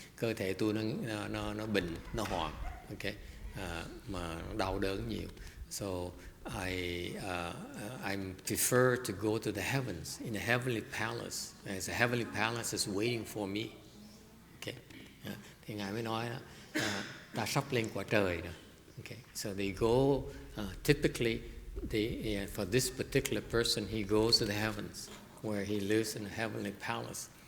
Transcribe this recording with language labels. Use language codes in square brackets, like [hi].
[vi] Cơ thể tôi nó bệnh, nó hoảng, okay, mà đau đớn nhiều. [en] So I prefer to go to the heavens, in a heavenly palace. As a heavenly palace is waiting for me. Okay. [vi] Thì ngài mới nói ta sắp lên quả trời rồi. [en] Okay. So they go typically for this particular person, he goes to the heavens where he lives in a heavenly palace.